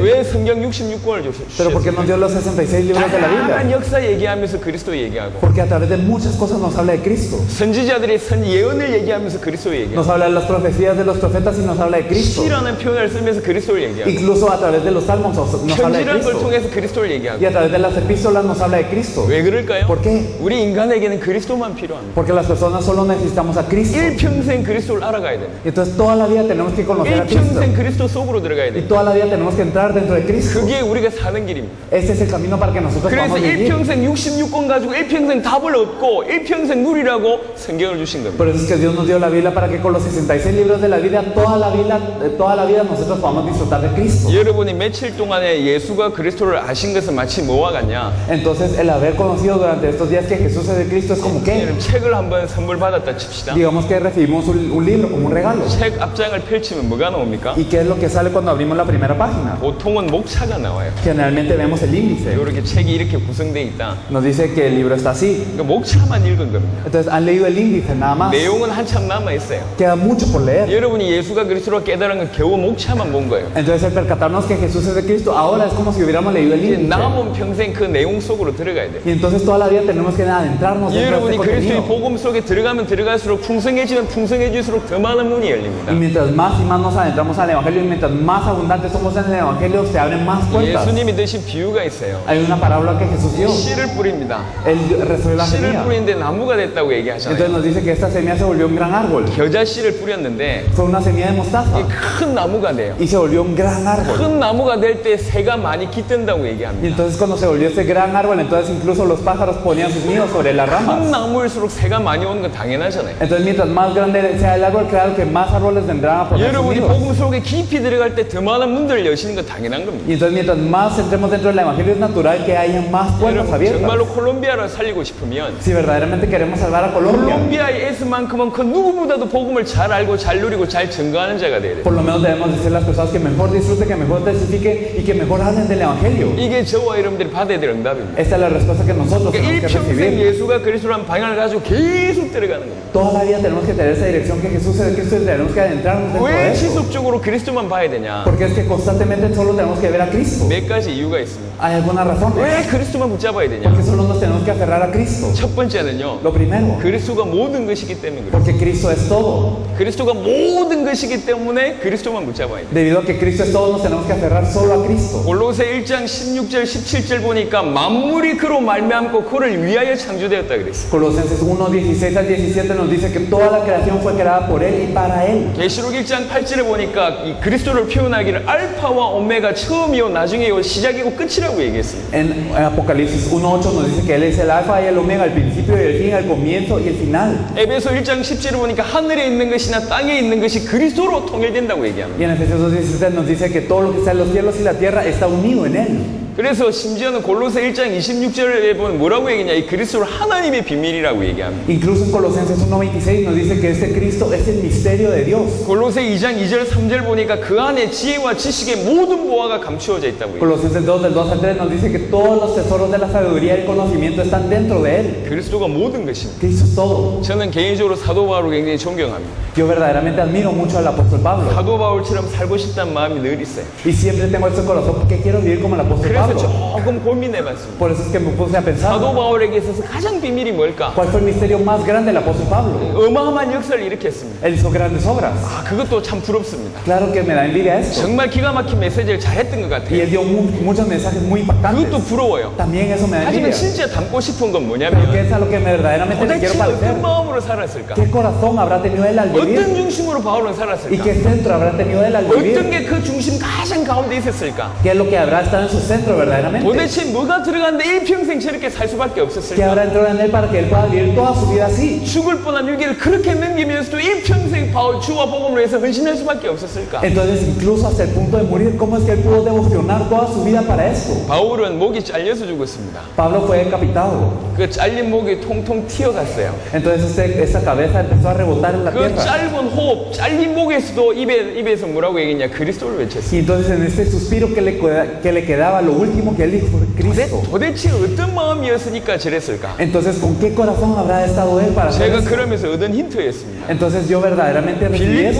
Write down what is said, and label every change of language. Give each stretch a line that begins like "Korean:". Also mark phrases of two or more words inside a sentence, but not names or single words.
Korean: 왜 성경 66권을
Spanish: Pero ¿por qué nos
Korean: 주셨을까요?
Spanish: dio los 66 libros de la
Korean: 다양한
Spanish: Biblia?
Korean: 역사 얘기하면서 그리스도 얘기하고
Spanish: Porque a través de muchas cosas nos habla de Cristo.
Korean: 선지자들이 예언을 얘기하면서 그리스도 얘기하고
Spanish: Nos habla de las profecías de los profetas y nos habla de Cristo.
Korean: 시라는 표현을 쓰면서 그리스도를 얘기하고
Spanish: Incluso a través de los salmos nos habla de
Korean: 편지라는 걸
Spanish: Cristo.
Korean: 통해서 그리스도를
Spanish: Y
Korean: 얘기하고
Spanish: a través de las epístolas nos habla de Cristo.
Korean: 왜 그럴까요?
Spanish: ¿Por qué?
Korean: 우리 인간에게는 그리스도만 필요합니다.
Spanish: Porque las personas solo necesitamos a Cristo.
Korean: 일평생 그리스도를 알아가야 됩니다.
Spanish: Entonces toda la vida tenemos que conocer a Cristo.
Korean: 일평생 그리스도 속으로 들어가야
Spanish: Y
Korean: 됩니다.
Spanish: toda la vida tenemos que entrar dentro de Cristo.
Korean: 그게 우리가 사는 길입니다.
Spanish: Ese es el camino para que nosotros
Korean: 그래서
Spanish: podamos vivir.
Korean: 일평생 66권 가지고 일평생 답을 얻고 일평생 누리라고 성경을 주신 겁니다.
Spanish: Por eso es que Dios nos dio la Biblia para que con los 66 libros de la vida, toda la vida nosotros podamos disfrutar de Cristo.
Korean: 여러분이 며칠 동안에 예수가 그리스도를 아신 것은 마치 뭐와 같냐?
Spanish: Entonces el haber conocido durante estos días que Jesús es el Cristo es como que,
Korean: 여러분 책을 한번 선물 받았다 칩시다.
Spanish: digamos que recibimos un libro como un regalo.
Korean: 책 앞장을 펼치면 뭐가 나옵니까?
Spanish: ¿Y qué es lo que sale cuando abrimos la primera página?
Korean: 보통은 목차가 나와요.
Spanish: Generalmente vemos el índice.
Korean: 이렇게 책이 이렇게 구성되어 있다.
Spanish: Nos dice que el libro está así.
Korean: 그러니까 목차만 읽은 겁니다.
Spanish: Entonces han leído el índice nada más.
Korean: 내용은 한참 남아 있어요.
Spanish: Queda mucho por leer.
Korean: 여러분이 예수가 그리스도로 깨달은 건 겨우 목차만 본 거예요.
Spanish: Entonces el percatarnos que Jesús es el Cristo ahora es como si hubiéramos leído el
Korean: 이제
Spanish: índice.
Korean: 남은 평생 그 내용 속으로 들어가야 돼요.
Spanish: Y entonces toda la vida tenemos que adentrarnos dentro de
Korean: 여러분이
Spanish: este
Korean: 그리스도의
Spanish: contenido.
Korean: 복음 속에 들어가면 들어갈수록 풍성해지면 풍성해질수록 더 많은 문이 열립니다.
Spanish: Y mientras más y más nos adentramos al Evangelio y mientras más abundantes somos en el Evangelio, se abren más puertas.
Korean: 예수님이 드신 비유가 있어요.
Spanish: Hay una parábola que Jesús dio.
Korean: 씨를 뿌립니다.
Spanish: Él rezó la
Korean: 씨를
Spanish: semilla.
Korean: 뿌리는데 나무가 됐다고
Spanish: Entonces
Korean: 얘기하잖아요.
Spanish: nos dice que esta semilla se volvió un gran árbol.
Korean: 겨자 씨를 뿌렸는데
Spanish: Fue una semilla de mostaza.
Korean: 이게 큰 나무가 돼요.
Spanish: Y se volvió un gran árbol.
Korean: 큰 나무가 될 때 새가 많이 깃든다고
Spanish: Y
Korean: 얘기합니다.
Spanish: entonces cuando se volvió ese gran árbol, entonces incluso los pájaros ponían sus nidos sobre las
Korean: 큰
Spanish: ramas.
Korean: 나무일수록 새가 많이 오는 건 당연하잖아요.
Spanish: Entonces mientras más grande sea el árbol, claro que más árboles vendrán a poner sus
Korean: 여러분이
Spanish: nidos.
Korean: 복음 속에 깊이 들어갈 때 더 많은 문들을 여시는 건 당연한 겁니다.
Spanish: Y entonces mientras más entremos dentro del Evangelio es natural que haya más puertas
Korean: 여러분
Spanish: abiertas.
Korean: 정말로 콜롬비아를 살리고 싶으면
Spanish: Si verdaderamente queremos salvar a Colombia,
Korean: 콜롬비아의 에스만큼은 그 누구보다도 복음을 잘 알고 잘 누리고 잘 증거하는 자가 돼야 돼요.
Spanish: por lo menos debemos decir a las personas que mejor disfruten, que mejor testifiquen y que mejor hablen del Evangelio.
Korean: 이게 저와 여러분들이 받아야 될 응답입니다.
Spanish: Esta es la respuesta que nosotros
Korean: 그러니까
Spanish: tenemos que
Korean: 일평생
Spanish: recibir.
Korean: 예수가 그리스도라는 방향을 가지고 계속 들어가는 겁니다.
Spanish: Toda la vida tenemos que tener esa dirección que Jesús es el Cristo y tenemos que adentrarnos dentro de
Korean: 왜
Spanish: eso.
Korean: 지속적으로 그리스도만 봐야 되냐?
Spanish: Porque es que constantemente solo tenemos que ver a Cristo.
Korean: 몇 가지 이유가 있습니다.
Spanish: Hay alguna razón.
Korean: 왜 그리스도만 붙잡아야 되냐?
Spanish: Porque solo nos tenemos que aferrar a Cristo.
Korean: 첫 번째는요.
Spanish: Lo primero,
Korean: 그리스도가 모든 것이기 때문에 그래요.
Spanish: porque Cristo es todo.
Korean: 그리스도가 모든 것이기 때문에 그리스도만 붙잡아야 돼요.
Spanish: Debido a que Cristo es todo, nos tenemos que aferrar solo a Cristo.
Korean: 골로새 1장 16절 17절 보니까 만물이 그로 말미암고 그를 위하여 창조되었다 그랬어요.
Spanish: Colosenses 1, 16 al 17 nos dice que toda la creación fue creada por Él y para Él.
Korean: 계시록 1장 8절에 보니까 이 그리스도를 표현하기를 알파와 오메가 처음이요 나중이요 시작이고 끝이라고 얘기했습니다.
Spanish: En Apocalipsis 1.8 nos dice que Él es el alfa y el omega, el principio y el fin, el comienzo y el final.
Korean: 에베소 1장 10절에 보니까 하늘에 있는 것이나 땅에 있는 것이 그리스도로 통일된다고 얘기합니다.
Spanish: Y en Efesios 2.17 nos dice que todo lo que está en los cielos y la tierra está unido en Él.
Korean: 그래서 심지어는 골로새 1장 26절에 보면 뭐라고 얘기냐? 이 그리스도를 하나님의 비밀이라고 얘기합니다.
Spanish: Incluso en Colosenses 1.26 nos dice que este Cristo es el misterio de Dios.
Korean: 골로새 2장 2절 3절 보니까 그 안에 지혜와 지식의 모든 보화가 감추어져 있다고 얘기합니다.
Spanish: Colosenses 2 del 2 al 3 nos dice que todos los tesoros de la sabiduría y el conocimiento están dentro de Él.
Korean: 그리스도가 모든 것입니다.
Spanish: Cristo es todo.
Korean: 저는 개인적으로 사도 바울을 굉장히 존경합니다.
Spanish: Yo verdaderamente admiro mucho al apóstol Pablo.
Korean: 사도 바울처럼 살고 싶다는 마음이 늘 있어요.
Spanish: Y siempre tengo ese corazón porque quiero vivir como el apóstol
Korean: 그래서 그래서
Spanish: Pablo.
Korean: 조금 고민해봤습니다.
Spanish: Por eso es que me puse a pensar,
Korean: 사도 바울에게 있어서 가장 비밀이 뭘까?
Spanish: ¿cuál fue el misterio más grande del apóstol Pablo?
Korean: 어마어마한 역사를 일으켰습니다.
Spanish: Él hizo grandes obras.
Korean: 아, 그것도 참 부럽습니다.
Spanish: Claro que me da envidia esto.
Korean: 정말 기가 막힌 메시지를 잘했던 것
Spanish: Y
Korean: 같아요.
Spanish: él dio muchos mensajes muy impactantes.
Korean: 그것도 부러워요.
Spanish: También eso me da
Korean: 하지만
Spanish: envidia.
Korean: 진짜 담고 싶은 건
Spanish: Pero
Korean: 뭐냐면
Spanish: ¿qué es a lo que verdaderamente le quiero
Korean: 도대체
Spanish: parecer?
Korean: 어떤 마음으로 살았을까?
Spanish: ¿Qué corazón habrá tenido él al
Korean: 어떤
Spanish: vivir?
Korean: 중심으로 바울은
Spanish: ¿Y
Korean: 살았을까?
Spanish: qué centro habrá tenido él al
Korean: 어떤
Spanish: vivir?
Korean: 게 그 중심 가장 가운데 있었을까?
Spanish: ¿Qué es lo que habrá estado en su centro verdaderamente?
Korean: 도대체 뭐가 들어갔는데 일평생 저렇게 살 수밖에
Spanish: ¿Qué
Korean: 없었을까?
Spanish: habrá entrado en él para que él pueda vivir toda su vida así?
Korean: 죽을 뻔한 위기를 그렇게 넘기면서도 일평생 바울 주와 복음을 위해서 헌신할 수밖에 없었을까?
Spanish: Entonces, incluso hasta el punto de morir, ¿cómo es que él pudo devocionar toda su vida para esto?
Korean: 바울은 목이 잘려서 죽었습니다.
Spanish: Pablo fue decapitado.
Korean: 그 잘린 목이 통통 튀어갔어요.
Spanish: Entonces, esa cabeza empezó a rebotar en la
Korean: 그
Spanish: tierra.
Korean: 짧은 호흡, 잘린 목에서도 입에서 뭐라고 얘기했냐? 그리스도를 외쳤어요.
Spanish: Y entonces, en este suspiro que le quedaba, lo último que él dijo fue Cristo.
Korean: 도대체 어떤 마음이었으니까 저랬을까?
Spanish: Entonces, ¿con qué corazón habrá estado él para hacer
Korean: 제가
Spanish: esto?
Korean: 그러면서 얻은 힌트였습니다.
Spanish: Entonces, yo verdaderamente recibí esto.